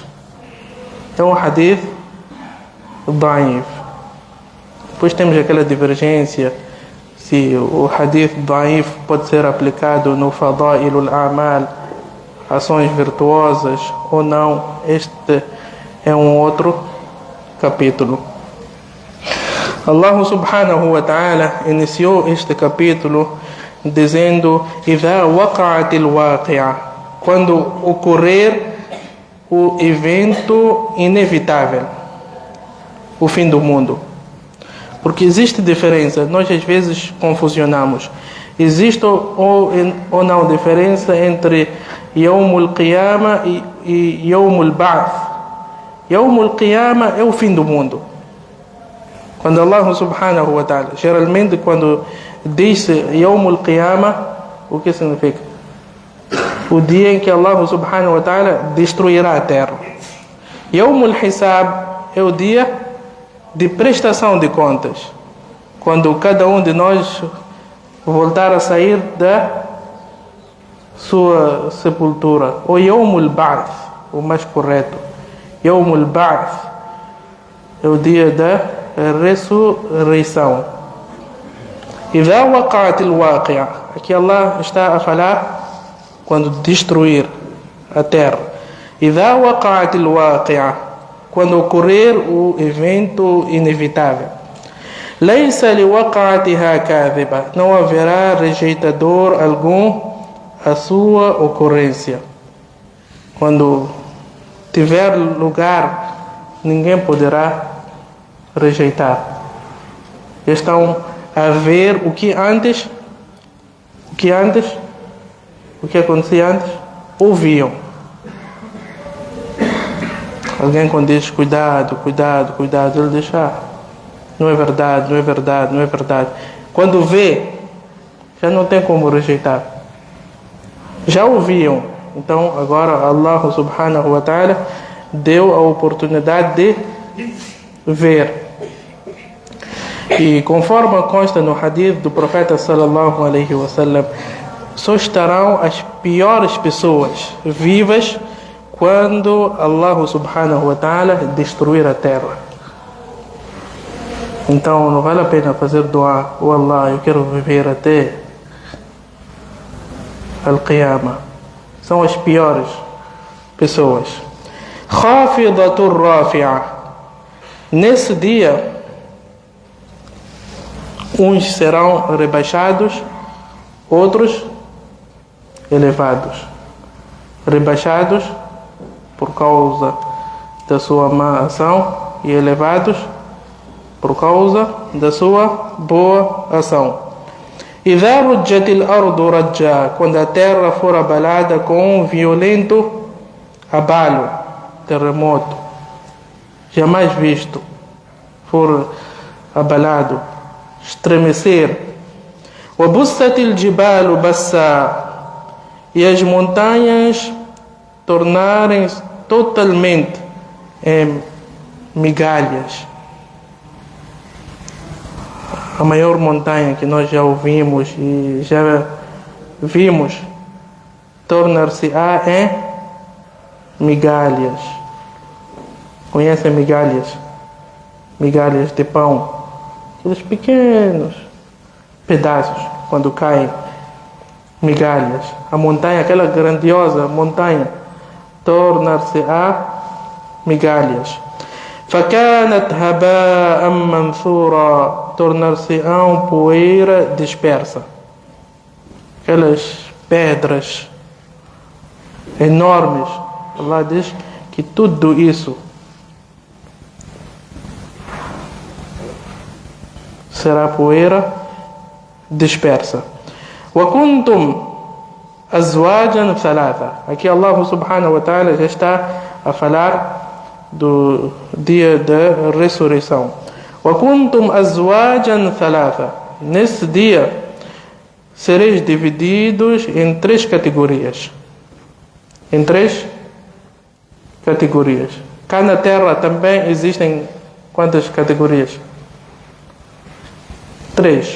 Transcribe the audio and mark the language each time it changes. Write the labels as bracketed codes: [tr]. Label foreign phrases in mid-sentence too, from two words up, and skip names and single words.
[pt] É um [ar] حديث ضعيف. [pt] Depois temos aquela divergência se o [ar] حديث ضعيف [pt] pode ser aplicado no [ar] فضائل الأعمال, [pt] ações virtuosas, ou não. Este é um outro capítulo. [ar] الله سبحانه وتعالى [pt] iniciou este capítulo dizendo: [ar] "إذا وقعت الواقعة", [pt] quando ocorrer o evento inevitável, o fim do mundo. Porque existe diferença, nós às vezes confusionamos. Existe ou não diferença entre [ar] يوم القيامة [pt] e [ar] يوم البعث. يوم القيامة [pt] é o fim do mundo. Quando [ar] الله سبحانه وتعالى, [pt] geralmente quando diz [ar] يوم القيامة, [pt] o que significa? O dia em que [ar] الله سبحانه وتعالى [pt] destruirá a terra. [ar] يوم الحساب [pt] é o dia de prestação de contas, quando cada um de nós voltar a sair da sua sepultura. Ou [ar] يوم البعث, [pt] o mais correto. [ar] يوم البعث [pt] é o dia da ressurreição. [ar] إذا وقعت الواقعة, [pt] aqui Allah está a falar quando destruir a terra. [ar] إذا وقعت الواقعة, [pt] quando ocorrer o evento inevitável. [ar] ليس لوقعتها كاذبة. [pt] Não haverá rejeitador algum a sua ocorrência. Quando tiver lugar, ninguém poderá rejeitar. Estão a ver o que acontecia antes, ouviam. Alguém quando diz cuidado, ele diz, não é verdade. Quando vê, já não tem como rejeitar. Já ouviam. Então agora [ar] الله سبحانه وتعالى [pt] deu a oportunidade de ver. E conforme consta no hadith do profeta [ar] صلى الله عليه وسلم, [pt] só estarão as piores pessoas vivas quando [ar] الله سبحانه وتعالى [pt] destruir a terra. Então não vale a pena fazer dua, Allah, eu quero viver até Al-Qiyamah. São as piores pessoas. [ar] خافضة رافعة. [pt] Nesse dia, uns serão rebaixados, outros elevados. Rebaixados por causa da sua má ação e elevados por causa da sua boa ação. [ar] إذا رجت الأرض رجا. [pt] Quando a terra for abalada com um violento abalo, terremoto, jamais visto, for abalado, estremecer. [ar] وبست الجبال بسا. [pt] E as montanhas tornarem totalmente em migalhas. A maior montanha que nós já ouvimos e já vimos tornar-se-á em migalhas. Conhecem migalhas? Migalhas de pão. Aqueles pequenos pedaços quando caem. Migalhas. A montanha, aquela grandiosa montanha, tornar-se-á migalhas. [ar] فكانت هباء منثورا. [pt] Tornar-se-ão poeira dispersa. Aquelas pedras enormes. Allah diz que tudo isso será poeira dispersa. [ar] وكنتم أزواجا ثلاثة. [pt] Aqui [ar] الله سبحانه وتعالى [pt] já está a falar do dia da ressurreição. [ar] وَكُنْتُمْ أَزْوَاجًا ثَلَاثًا. [pt] Nesse dia sereis divididos em três categorias. Em três categorias. Cá na terra também existem quantas categorias? Três.